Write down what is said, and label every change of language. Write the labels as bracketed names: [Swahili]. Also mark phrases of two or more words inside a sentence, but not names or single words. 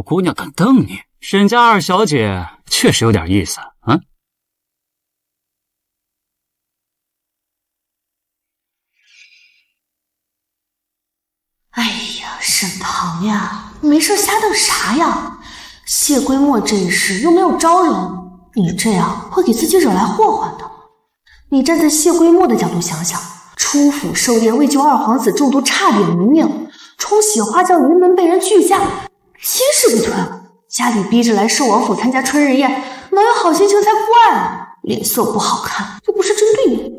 [Chinese] 姑娘敢瞪你，沈家二小姐確實有點意思啊！哎呀，沈棠呀，你没事瞎瞪啥呀？謝归墨这一事又沒有招人，你這樣會給自己惹來禍患的。你站在謝歸墨的角度想想，出府狩獵為救二皇子中毒差點無命，沖喜花轎雲門被人拒嫁，親事被退了，家裡逼着來寿王府參加春日宴，哪有好心情才怪啊！臉色不好看，又不是針對你的。